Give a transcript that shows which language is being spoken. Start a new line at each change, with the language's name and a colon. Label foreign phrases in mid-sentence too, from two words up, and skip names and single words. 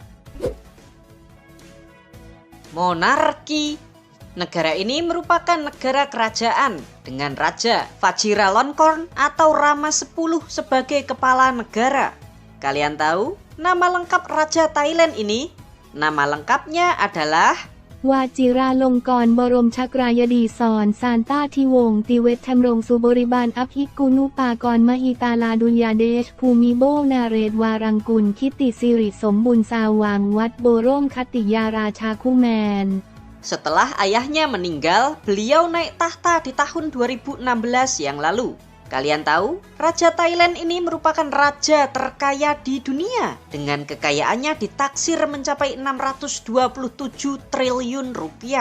Indonesian: Monarki. Negara ini merupakan negara kerajaan dengan Raja Vajiralongkorn atau Rama 10 sebagai kepala negara. Kalian tahu nama lengkap Raja Thailand ini? Nama lengkapnya adalah วาจิราลงกรณ์บรมชักรายดีศรซานต้าธิวงศ์ติเวชธำรงสุบริบาลอภิกุณุปากรมหิตาลาดุลยาเดชภูมิโบนาเรศวารังกุลคิติสิริสมบุญสาวังวัดโบร่มคติยาราชาคุแมน Setelah ayahnya meninggal, beliau naik tahta di tahun 2016 yang lalu. Kalian tahu, Raja Thailand ini merupakan raja terkaya di dunia dengan kekayaannya ditaksir mencapai 627 triliun rupiah.